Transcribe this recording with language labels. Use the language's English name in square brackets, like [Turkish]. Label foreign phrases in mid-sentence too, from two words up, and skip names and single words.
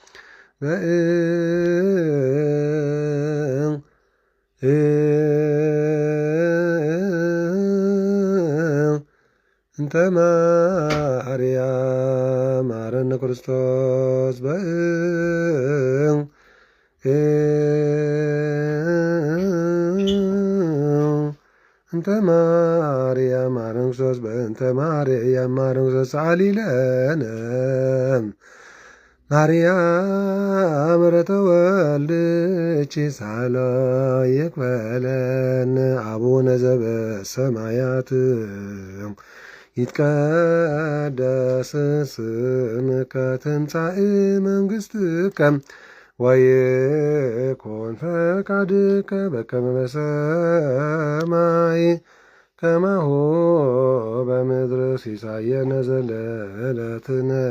[Geez] እንተ ማርያም ማረነ ክርስቶስ እንተ ማርያም ማረነ ክርስቶስ በእንተ ማርያም ማረነ ክርስቶስ ሰአሊለነ ማርያም ረተወልድኪ ሳህሎ ይክፈለን አቡነ ዘበሰማያት ይትቀደስ ስምከ ትምጻእ መንግሥትከ ወይኩን ፈቃድከ በከመ በሰማይ ከማሁ በምድር ሲሳየነ ዘለለዕለትነ